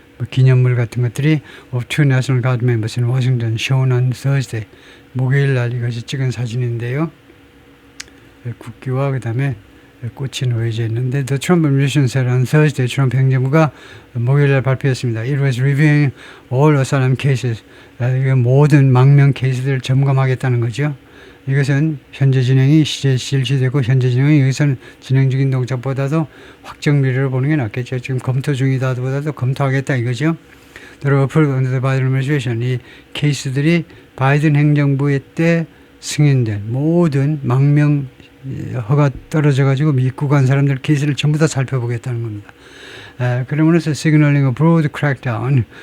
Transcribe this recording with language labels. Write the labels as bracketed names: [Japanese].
[Korean] 기념물 같은 것들이 [English] of two National Guard members in Washington shown on Thursday. [Korean] 목요일 날 이것이 찍은 사진인데요. 국기와 그 다음에 꽃이 놓여져 있는데 [English] The Trump administration said on Thursday [Korean] 트럼프 행정부가 목요일날 발표했습니다. [English] It was reviewing all asylum cases. [Korean] 모든 망명 케이스들을 점검하겠다는 거죠. 이것은 현재 진행이 실시되고 현재 진행이 여기서는 진행 중인 동작보다도 확정 미래로 보는 게 낫겠죠. 지금 검토 중이다 보다도 검토하겠다 이거죠. [English] The approved under the Biden administration. [Korean] 이 케이스들이 바이든 행정부의 때 승인된 모든 망명 허가 떨어져 가지고 입국한 사람들 케이스를 전부 다 살펴보겠다는 겁니다. 그러면서 [English] signaling a broad crackdown.